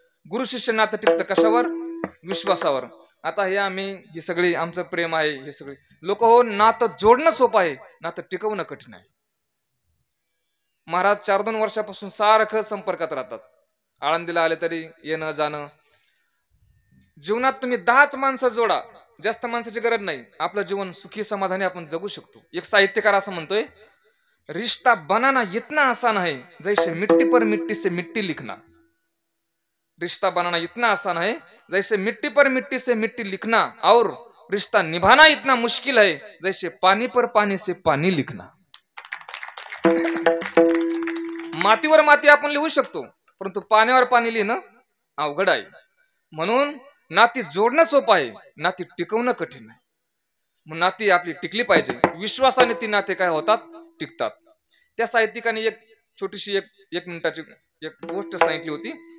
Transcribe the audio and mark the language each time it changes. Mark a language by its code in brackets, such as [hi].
[mr] गुरु शिष्य नातं टिकतं कशावर? विश्वासावर. आता ही सगळी आमचं प्रेम आहे, हे सगळे लोक नातं जोडणं सोपं आहे, नातं टिकवणं कठीण आहे. महाराज 4-2 वर्षापासून सारखं संपर्कात राहतात. आळंदीला आले तरी येणं जाणं. जीवनात तुम्ही 10च माणसं जोडा, जास्त माणसाची गरज नाही. आपलं जीवन सुखी समाधानी आपण जगू शकतो. एक साहित्यकार असं म्हणतोय, [hi] रिश्ता बनाना इतना आसान है जैसे मिट्टी पर मिट्टी से मिट्टी लिखना. रिश्ता बनाना इतना आसान है जैसे मिट्टी पर मिट्टी से मिट्टी लिखना, और रिश्ता निभाना इतना मुश्किल है जैसे पानी पर पानी से पानी लिखना. [mr] मातीवर माती आपण लिहू शकतो, परंतु पाण्यावर पाणी लिहिणं अवघड आहे. म्हणून नाती जोडणं सोपं आहे, नाती टिकवणं कठीण आहे. म्हणून नाती आपली टिकली पाहिजे. विश्वासाने ती नाते काय होतात? टिकतात. त्या साहित्यिकाने एक छोटीशी एक मिनिटाची एक गोष्ट सांगितली होती.